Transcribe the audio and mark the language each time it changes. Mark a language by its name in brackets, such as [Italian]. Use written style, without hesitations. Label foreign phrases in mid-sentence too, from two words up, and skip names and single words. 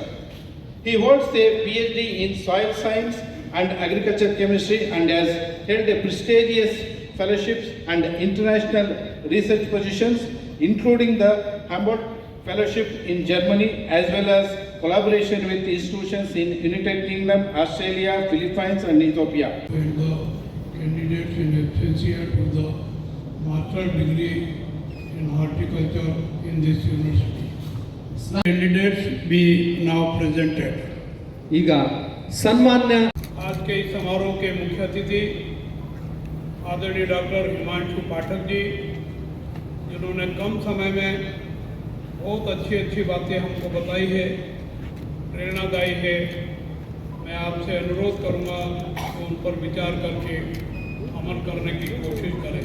[English] He holds a PhD in soil science and agriculture chemistry and has held a prestigious fellowships and international research positions, including the Humboldt Fellowship in Germany, as well as collaboration with institutions in United Kingdom, Australia, Philippines and Ethiopia. And the candidates in absentia to the master degree in horticulture in this university. Candidates be now presented. [Kannada] ಈಗ ಸನ್ಮಾನ್ಯ [Hindi] आज के इस समारोह के मुख्य अतिथि आदरणीय डॉक्टर हिमांशु पाठक जी, जिन्होंने कम समय में बहुत अच्छी बातें हमको बताई है, प्रेरणादायी है। मैं आपसे अनुरोध करूंगा कि उन पर विचार करके अमल करने की कोशिश करें।